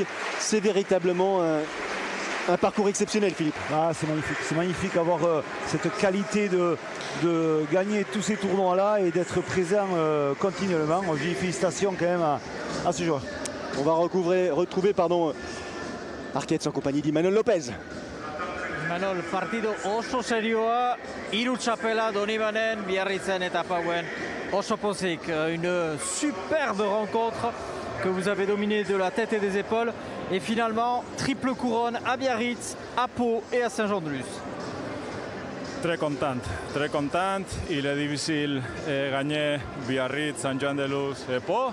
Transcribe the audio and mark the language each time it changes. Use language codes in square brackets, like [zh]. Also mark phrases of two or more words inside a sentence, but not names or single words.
[fr] C'est véritablement un parcours exceptionnel, Philippe. Ah, c'est magnifique d'avoir cette qualité de gagner tous ces tournois-là et d'être présent continuellement. Je dis félicitations quand même à ce joueur. On va retrouver Arquette en compagnie d'Emmanuel Lopez. [eu] Imanol, partido oso serioa, 3 txapela Donibanen, Biarritzen eta Pauen. Oso pozik, [fr] une superbe rencontre que vous avez dominée de la tête et des épaules. Et finalement, triple couronne à Biarritz, à Pau et à Saint-Jean-de-Luz. Très contente. Il est difficile de gagner Biarritz, Saint-Jean-de-Luz et Pau.